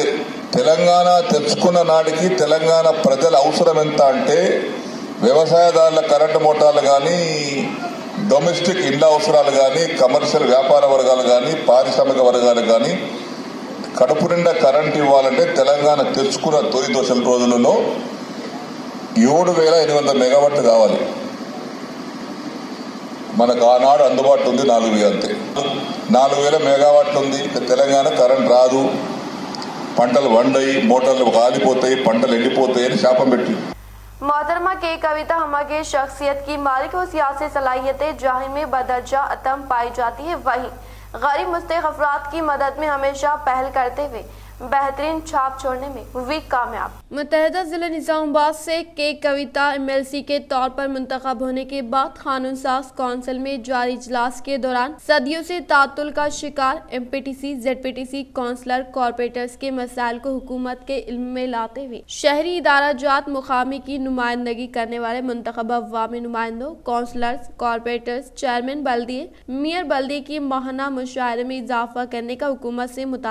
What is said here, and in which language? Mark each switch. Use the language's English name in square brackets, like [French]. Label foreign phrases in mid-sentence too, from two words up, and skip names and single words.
[Telugu] తెలంగాణ తెచ్చుకున్న నాటికి తెలంగాణ ప్రజల అవసరం ఎంత అంటే వ్యవసాయదారుల కరెంటు మోటార్లు కానీ, డొమెస్టిక్ ఇళ్ల అవసరాలు కానీ, కమర్షియల్ వ్యాపార వర్గాలు కానీ, పారిశ్రామిక వర్గాలు కానీ కడుపు నిండా కరెంట్ ఇవ్వాలంటే తెలంగాణ తెచ్చుకున్న తొలి దశల రోజులలో 7800 మెగావాట్లు కావాలి। మనకు ఆనాడు అందుబాటులో ఉంది 4000 అంతే। 4000 మెగావాట్లు ఉంది। తెలంగాణ కరెంట్ రాదు, పంటలు వండయి, మోటార్లు కాలిపోతాయి, పంటలు ఎండిపోతాయి అని శాపం పెట్టింది। [Urdu] محترمہ کے کویتا ہما کے شخصیت کی مالک و سیاسی صلاحیتیں جاہر میں بدرجہ اتم پائی جاتی ہے، وہیں غریب مستحق افراد کی مدد میں ہمیشہ پہل کرتے ہوئے بہترین چھاپ چھوڑنے میں ہوئی کامیاب۔ متحدہ ضلع نظام آباد سے کے کویتا MLC کے طور پر منتخب ہونے کے بعد قانون ساز کونسل میں جاری اجلاس کے دوران صدیوں سے تعطل کا شکار MPTC ZPTC [English] councillor corporators [Urdu] کے مسائل کو حکومت کے علم میں لاتے ہوئے شہری ادارہ جات مقامی کی نمائندگی کرنے والے منتخب عوامی نمائندوں، [English] councillors, corporators, [Urdu] چیئرمین بلدیے، میئر بلدیے کی ماہانہ مشاہدے میں اضافہ کرنے کا حکومت سے مطالبہ کیا۔